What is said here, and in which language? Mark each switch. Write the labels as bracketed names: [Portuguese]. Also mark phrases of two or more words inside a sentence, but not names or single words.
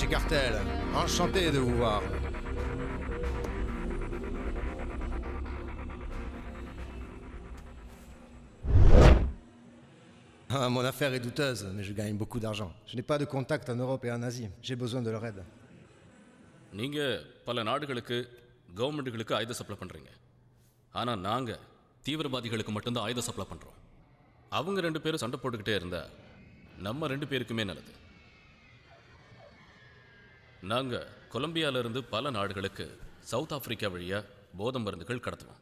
[French] Martel, enchanté de vous voir. Ah, mon affaire est douteuse, mais je gagne beaucoup d'argent. Je n'ai pas de contact en Europe et en Asie. J'ai besoin de leur aide. [Tamil] நீங்க பல நாடுகளுக்கு கவர்மெண்ட்டுகளுக்கு ஆயுத சப்ளை பண்றீங்க. ஆனா நாங்க தீவிரவாதிகளுக்கு மட்டும்தான் ஆயுத சப்ளை பண்றோம். அவங்க 2 பேரும் சண்டை போட்டுக்கிட்டே இருந்தா நம்ம 2 பேருக்குமே நல்லது. நாங்க கொலம்பியால இருந்து பல நாடுகளுக்கு சவுத் ஆப்பிரிக்கா வழியா போதை மருந்துகள் கடத்துவோம்.